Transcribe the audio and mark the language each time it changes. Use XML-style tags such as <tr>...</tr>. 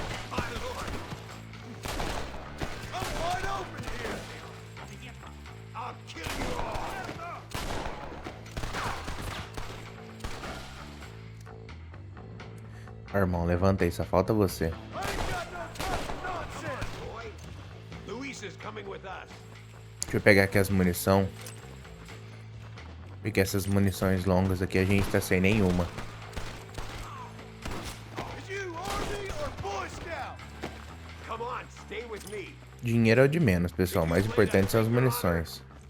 <en>My lord. I'm wide open here! I'll kill you all.</en> <pt>Ó, irmão, levanta aí, só falta você.</pt> <en>I ain't got no time for nonsense! Boy, Luis is coming with us.</en> <pt>Deixa eu pegar aqui as munição. Porque essas munições longas aqui a gente tá sem nenhuma.</pt> <en>Is you Army or Boy Scout? Come on, stay with me.</en> <pt>Dinheiro é o de menos, pessoal. O mais importante são as munições.</pt>